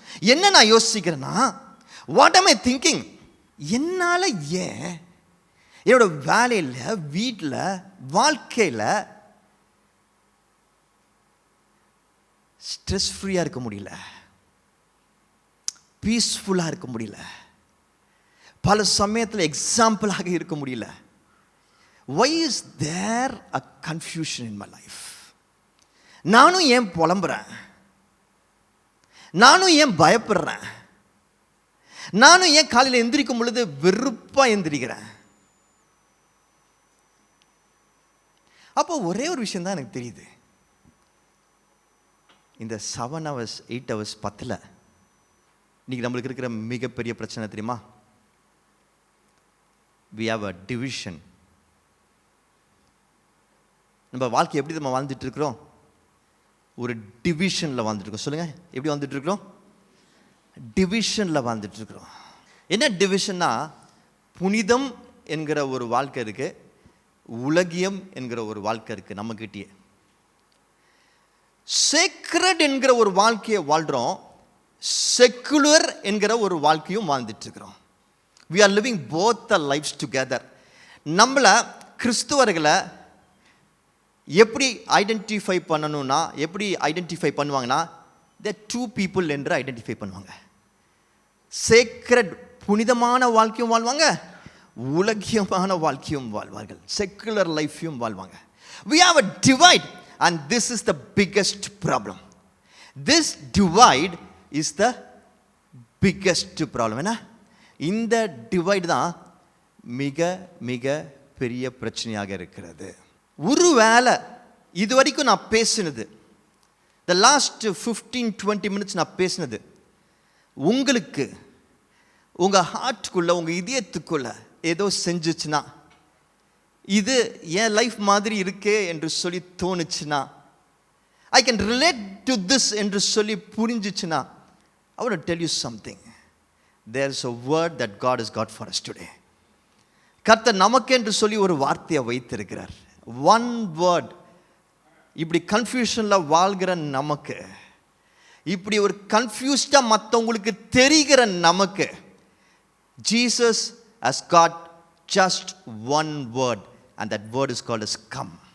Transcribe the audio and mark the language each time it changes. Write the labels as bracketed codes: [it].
[ta] என்ன நான் யோசிக்கிறேன்னா, [en] what am I thinking? [ta] என்னால் ஏன் என்னோட வேலையில், வீட்டில், வாழ்க்கையில் ஸ்ட்ரெஸ் ஃப்ரீயாக இருக்க முடியல, பீஸ்ஃபுல்லாக இருக்க முடியல, பல சமயத்தில் எக்ஸாம்பிளாக இருக்க முடியல? [en] why is there a confusion in my life? [ta] நானும் ஏன் புலம்புறேன், நானும் ஏன் பயப்படுறேன், நானும் ஏன் காலையில் எந்திரிக்கும் பொழுது வெறுப்பாக எந்திரிக்கிறேன்? அப்போ ஒரே ஒரு விஷயம் தான் எனக்கு தெரியுது, இந்த 7 hours 8 hours 10 இன்னைக்கு நம்மளுக்கு இருக்கிற மிகப்பெரிய பிரச்சனை தெரியுமா? [en] we have a division. [ta] நம்ம வாழ்க்கை எப்படி நம்ம வாழ்ந்துட்டு இருக்கிறோம்? ஒரு டிவிஷனில் வாழ்ந்துட்டு இருக்கோம். சொல்லுங்க, எப்படி வாழ்ந்துட்டு இருக்கிறோம்? டிவிஷனில் வாழ்ந்துட்டு இருக்கிறோம். என்ன டிவிஷன்னா, புனிதம் என்கிற ஒரு வாழ்க்கை இருக்கு, உலகியம் என்கிற ஒரு வாழ்க்கை இருக்கு நம்மகிட்டயே. சேக்ரட் என்கிற ஒரு வாழ்க்கையை வாழ்கிறோம், செக்குலர் என்கிற ஒரு வாழ்க்கையும் வாழ்ந்துட்டு இருக்கிறோம். [en] we are living both the lives together. [ta] நம்மளை கிறிஸ்துவர்களை எப்படி ஐடென்டிஃபை பண்ணணும்னா, எப்படி ஐடென்டிஃபை பண்ணுவாங்கன்னா, [en] the two people [ta] என்று ஐடென்டிஃபை பண்ணுவாங்க. சேக்ரட் புனிதமான வாழ்க்கையும் வாழ்வாங்க, உலகியமான வாழ்க்கையும் வாழ்வார்கள், செக்குலர் லைஃபையும் வாழ்வாங்க. [en] we have a divide and this is the biggest problem. this divide is the biggest problem. [ta] என்ன இந்த டிவைட் தான் மிக மிக பெரிய பிரச்சனையாக இருக்கிறது. ஒருவேளை இது வரைக்கும் நான் பேசினது, [en] the last 15-20 minutes [ta] நான் பேசினது உங்களுக்கு உங்கள் ஹார்ட்டுக்குள்ளே, உங்கள் இதயத்துக்குள்ள ஏதோ செஞ்சிச்சுன்னா, இது என் லைஃப் மாதிரி இருக்கே என்று சொல்லி தோணுச்சுன்னா, [en] I can relate to this [ta] என்று சொல்லி புரிஞ்சிச்சுன்னா, [en] I want to tell you something. There is a word that God has got for us today. [ta] கர்த்தர் நமக்கு என்று சொல்லி ஒரு வார்த்தையை வைத்திருக்கிறார். [en] One word. [ta] இப்படி கன்ஃபியூஷனில் வாழ்கிற நமக்கு, இப்படி ஒரு கன்ஃபியூஸ்டாக மற்றவங்களுக்கு தெரிகிற நமக்கு, [en] Jesus has got just one word and that word is called as come.